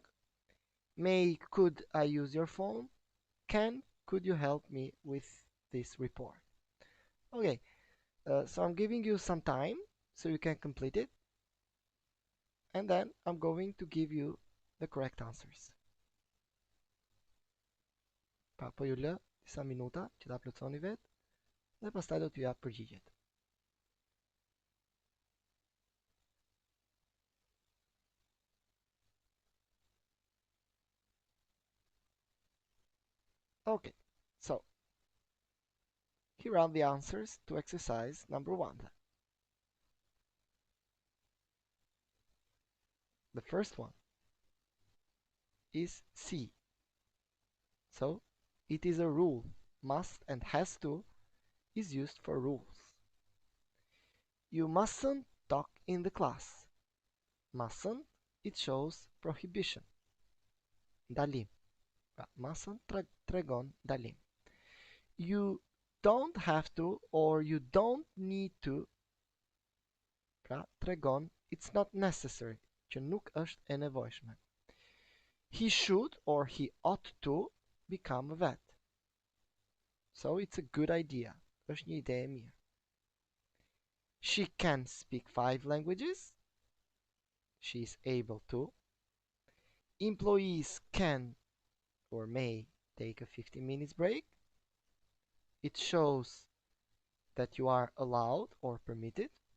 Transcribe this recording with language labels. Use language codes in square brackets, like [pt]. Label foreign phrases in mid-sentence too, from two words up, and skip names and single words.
[en] Could I use your phone? Could you help me with this report? Okay, so I'm giving you some time so you can complete it. And then I'm going to give you the correct answers. [sq] Pra po ju lë disa minuta që ta plotësoni vetë dhe pastaj do t'ju jap përgjigjet. [en] Okay, so here are the answers to exercise number 1. The first one is C. So it is a rule. Must and has to is used for rules. You mustn't talk in the class. Mustn't, it shows prohibition. [sq] Ndalim. Mustn't tregon ndalim. [en] You don't have to or you don't need to. [sq] Pra tregon [en] it's not necessary, [sq] që nuk është e nevojshme. [en] He should or he ought to become a vet. So it's a good idea. [sq] Është një ide e mirë. [en] She can speak 5 languages. She is able to. Employees can or may take a 15 minutes break. It shows that you are allowed or permitted.